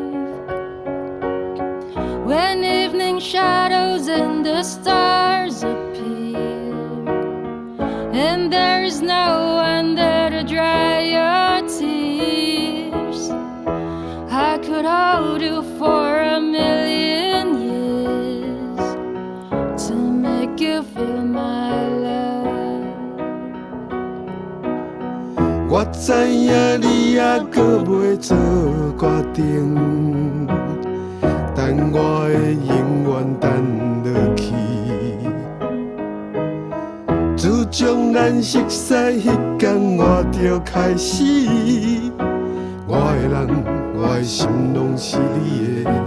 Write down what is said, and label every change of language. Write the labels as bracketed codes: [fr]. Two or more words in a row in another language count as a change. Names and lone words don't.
[en] When evening shadows and the stars appear, and there is no one there to dry your tears, I could hold you for a million years to make you feel my love. [nan] 我知影你还擱袂做决定，但我会永远等下去。自从咱熟悉迄天，我就开始，我的人我的心拢是你的，